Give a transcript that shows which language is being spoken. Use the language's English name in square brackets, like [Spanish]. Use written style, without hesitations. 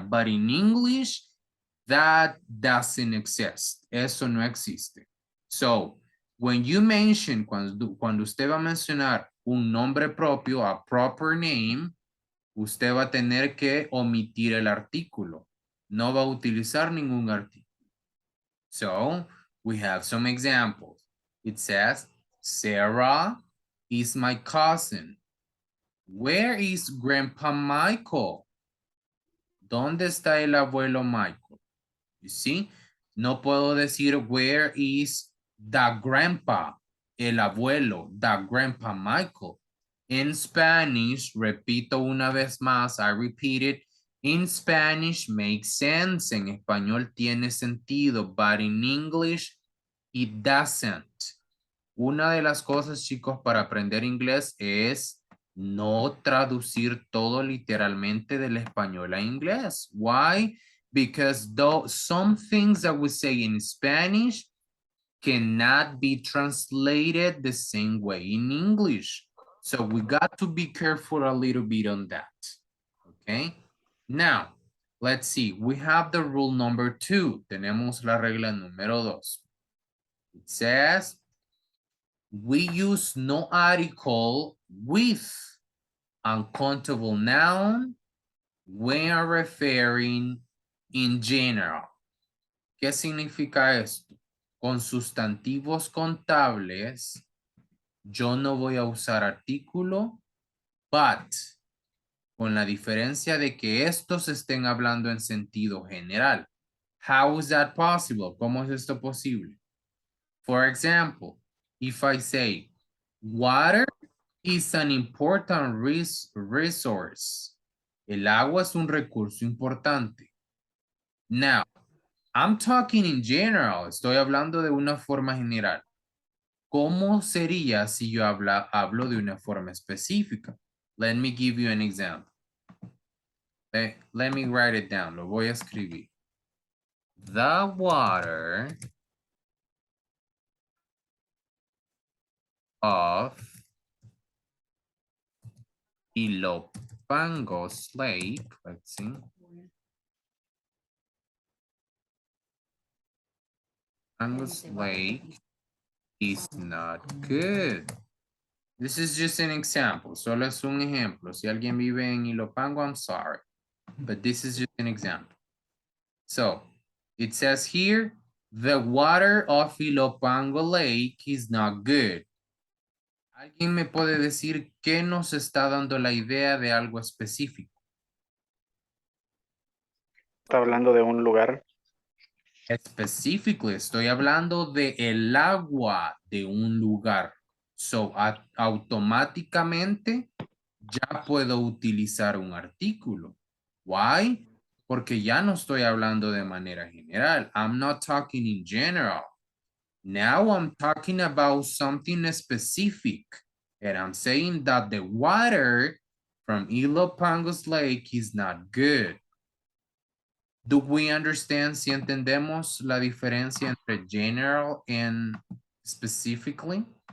[English] But in English, that doesn't exist. [Spanish] Eso no existe. [English] So, when you mention, [Spanish] cuando usted va a mencionar un nombre propio, [English] a proper name, [Spanish] usted va a tener que omitir el artículo. No va a utilizar ningún artículo. [English] So, we have some examples. It says, Sarah is my cousin. Where is Grandpa Michael? [Spanish] ¿Dónde está el abuelo Michael? [English] You see, [Spanish] no puedo decir [English] where is the grandpa, [Spanish] el abuelo, [English] the Grandpa Michael. In Spanish, [Spanish] repito una vez más, [English] I repeat it, in Spanish makes sense, [Spanish] en español tiene sentido, [English] but in English, it doesn't. [Spanish] Una de las cosas, chicos, para aprender inglés es no traducir todo literalmente del español a inglés. [English] Why? Because some things that we say in Spanish cannot be translated the same way in English. So we got to be careful a little bit on that. Okay? Now, let's see. We have the rule number 2. [Spanish] Tenemos la regla número 2. [English] It says, we use no article with uncountable noun when referring in general. [Spanish] ¿Qué significa esto? Con sustantivos contables, yo no voy a usar artículo, [English] but [Spanish] con la diferencia de que estos estén hablando en sentido general. [English] How is that possible? [Spanish] ¿Cómo es esto posible? [English] For example, if I say, water is an important resource. [Spanish] El agua es un recurso importante. [English] Now, I'm talking in general. [Spanish] Estoy hablando de una forma general. ¿Cómo sería si yo hablo de una forma específica? [English] Let me give you an example. Let me write it down. [Spanish] Lo voy a escribir. [English] The water of Ilopango's lake, let's see. Ilopango's lake is not good. This is just an example. [Spanish] Solo es un ejemplo. Si alguien vive en Ilopango, [English] I'm sorry. But this is just an example. So, it says here, the water of Ilopango lake is not good. [Spanish] ¿Alguien me puede decir qué nos está dando la idea de algo específico? Está hablando de un lugar. [English] Specifically, [Spanish] estoy hablando de el agua de un lugar. [English] So, [Spanish] automáticamente ya puedo utilizar un artículo. [English] Why? [Spanish] Porque ya no estoy hablando de manera general. [English] I'm not talking in general. Now I'm talking about something specific. And I'm saying that the water from Ilopango's Lake is not good. Do we understand [Spanish] si entendemos la diferencia entre [English] general and specifically?